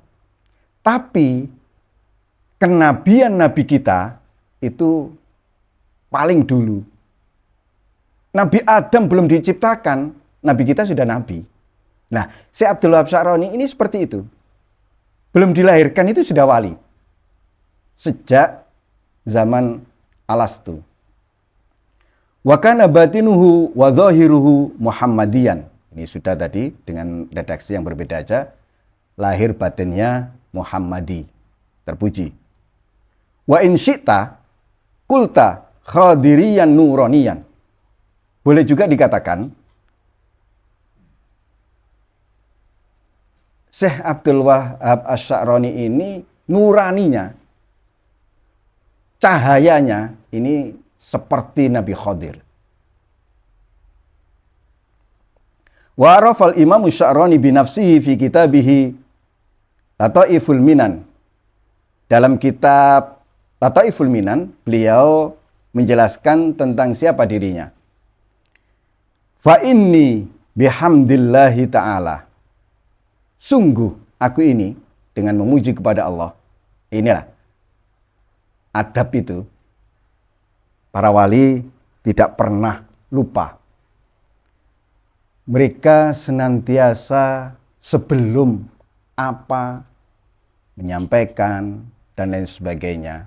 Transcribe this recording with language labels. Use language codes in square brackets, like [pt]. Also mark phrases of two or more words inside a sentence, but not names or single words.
[id] Tapi kenabian Nabi kita itu paling dulu. Nabi Adam belum diciptakan, Nabi kita sudah Nabi. Nah, Syekh Abdul Wahab Asy-Sya'rani ini seperti itu. Belum dilahirkan itu sudah wali. Sejak zaman Alastu. [ar] وكان باطنه وظاهره محمديا. [id] Ini sudah tadi dengan redaksi yang berbeda aja. Lahir batinnya Muhammadi. Terpuji. [ar] وإن شئت قلت خضريا نورانيا. [id] Boleh juga dikatakan Syekh Abdul Wahab Asy-Sya'rani ini nuraninya, cahayanya ini seperti Nabi Khadir. [ar] وعرف الإمام الشعراني بنفسه في كتابه لطائف المنن. [id] Dalam kitab Lataiful Minan, beliau menjelaskan tentang siapa dirinya. [ar] فإني بحمد الله تعالى. [id] Sungguh aku ini dengan memuji kepada Allah. Inilah adab itu. Para wali tidak pernah lupa. Mereka senantiasa sebelum apa menyampaikan dan lain sebagainya.